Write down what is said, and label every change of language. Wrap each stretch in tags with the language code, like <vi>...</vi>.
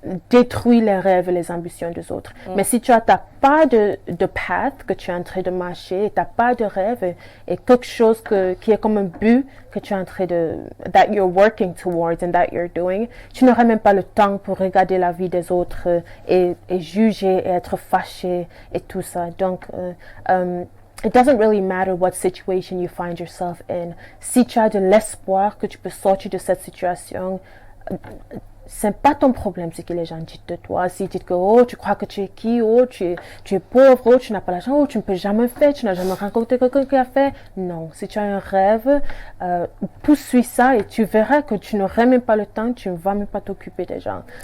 <fr>détruit les rêves et les ambitions des autres. Mais si tu n'as pas de path que tu es en train de marcher, tu n'as pas de rêve et quelque chose qui est comme un but que tu es en train</fr> <en>that you're working towards and that you're doing,</en> <fr>tu n'auras même pas le temps pour regarder la vie des autres et juger et être fâché et tout ça.</fr> <en>Donc, it doesn't really matter what situation you find yourself in.</en> <fr>Si tu as de l'espoir que tu peux sortir de cette situation, c'est pas ton problème ce que les gens disent de toi. S'ils disent que oh, tu crois que tu es qui, oh, tu es pauvre, oh, tu n'as pas l'argent, oh, tu ne peux jamais faire, tu n'as jamais rencontré quelqu'un qui a fait. Non, si tu as un rêve, poursuis ça et tu verras que tu n'auras même pas le temps, tu ne vas même pas t'occuper des gens.</fr>